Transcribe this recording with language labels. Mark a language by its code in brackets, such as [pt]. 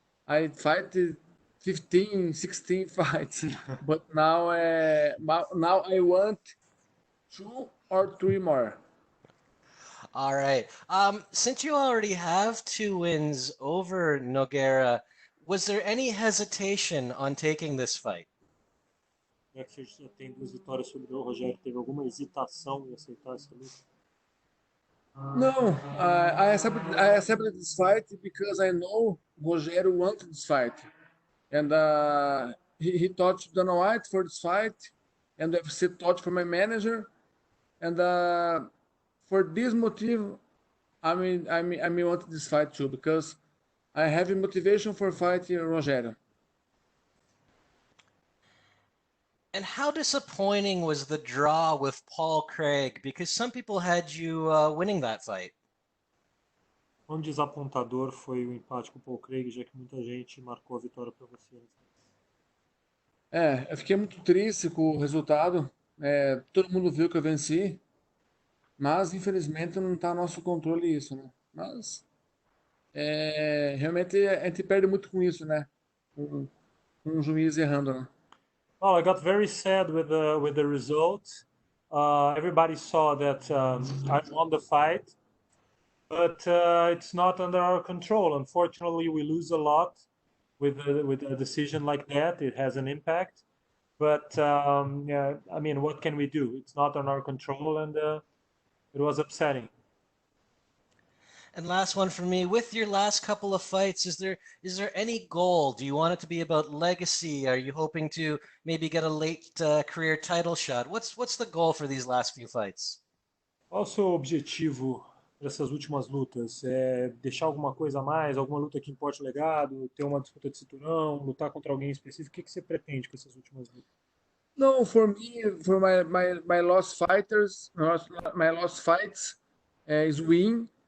[en] I fight 15, 16 fights, but now I want 2 or 3 more. All right. Since you already have 2 wins over Nogueira, was there any hesitation on taking this fight? [pt] Já que você já tem 2 vitórias sobre o Rogério, teve alguma hesitação em aceitar essa luta? [en] No, I accepted this fight because I know Rogério wanted this fight, and he touched Dana White for this fight, and the UFC touched for my manager, and for this motive, I wanted this fight too because I have a motivation for fighting Rogério. And how disappointing was the draw with Paul Craig? Because some people had you winning that fight. [pt] Quão desapontador foi o empate com o Paul Craig, já que muita gente marcou a vitória para você? Eu fiquei muito triste com o resultado. Todo mundo viu que eu venci, Mas, infelizmente, não está no nosso controle isso, né? Mas, realmente, a gente perde muito com isso, né? Com um juiz errando, né? [en] Well, I got very sad with the result. Everybody saw that I won the fight, but it's not under our control. Unfortunately, we lose a lot with a decision like that. It has an impact, but yeah, I mean, what can we do? It's not on our control, and it was upsetting. And last one for me, with your last couple of fights, is there any goal? Do you want it to be about legacy? Are you hoping to maybe get a late career title shot? What's the goal for these last few fights? [pt] Qual o seu objetivo para essas últimas lutas? É deixar alguma coisa a mais, alguma luta que importe o legado, ter uma disputa de cinturão, lutar contra alguém específico? O que que você pretende com essas últimas lutas? [en] No, for me, for my lost fighters, my lost fights is win.